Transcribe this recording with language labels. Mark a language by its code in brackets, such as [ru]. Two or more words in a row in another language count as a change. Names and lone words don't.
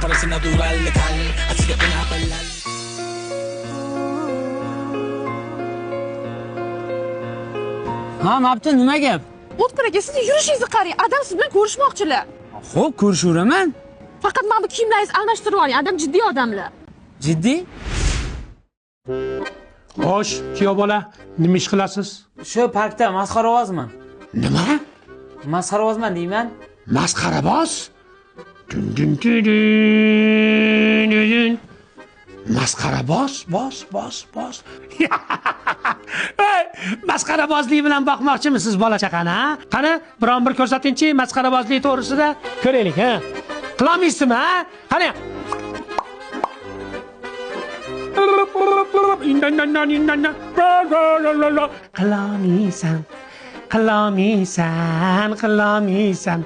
[es] natural, letal, así que ven a bailar. [uz] Ha, Mabtin, nima gap? O'tkir aka, sizni yurishingizni qarang. Adam siz bilan ko'rishmoqchilar. Xo'p, ko'rishaveraman. Faqat mana bu kiyimlaringizni almashtirib oling. Adam jiddiy odamlar. Jiddiy? Xo'sh, kuyov bola, nima ish qilasiz? Shu parkda masxarabozman. Nima? Masxarabozman deyman. Masxaraboz? Dun dun dun dun dun. Masxaraboz, boz. Hey, masxarabozlik bilan boqmoqchimisiz bola chaqani, ha? Qani, biron bir ko'rsatingchi masxarabozlik to'g'risida ko'raylik, ha? Qilolmaysizmi, ha? Qani. Qilolmaysan.